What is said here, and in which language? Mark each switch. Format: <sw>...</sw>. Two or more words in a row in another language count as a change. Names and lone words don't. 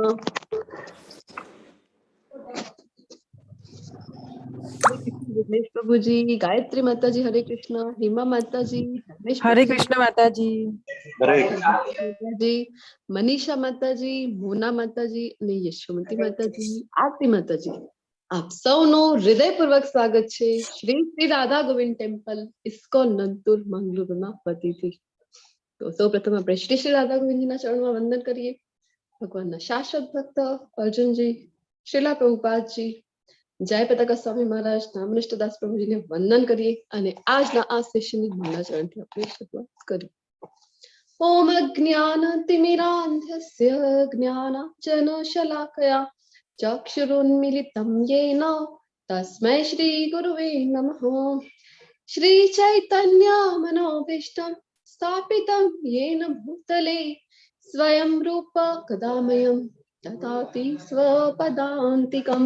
<gu>વિઘ્નેશ પ્રભુ જી, ગાયત્રી માતા જી હરે કૃષ્ણ, હેમા માતા જી, હરે કૃષ્ણ માતા જી। हरे માતા જી, મનીષા માતા જી, મોના માતા જી અને યશોમતી માતાજી, આરતી માતાજી, આપ સૌનું હૃદયપૂર્વક સ્વાગત છે શ્રી શ્રી રાધા ગોવિંદ ટેમ્પલ ઇસ્કોન નંતુર મંગલુરુના વતીથી. તો સૌપ્રથમ આપણે શ્રી શ્રી રાધા ગોવિંદજીના ચરણમાં વંદન કરીએ. ભગવાનના શાશ્વત ભક્ત અર્જુનજી, શ્રીલા પ્રભુપાદજી, જય પતાકા સ્વામી મહારાજ, નામનિષ્ઠ દાસ પ્રભુજીને વંદન કરીએ અને આજના આ સેશનની મંગલા ચરણથી આપણે શરૂઆત કરીએ.</gu> <sa>ओम अज्ञानतिमिरान्धस्य ज्ञानाञ्जनशलाकया चक्षुरुन्मीलितं येन तस्मै श्रीगुरुवे नमः। श्रीचैतन्यमनोभीष्टं स्थापितं येन भूतले स्वयं रूप कदा मह्यं ददाति स्वपदान्तिकं।</sa>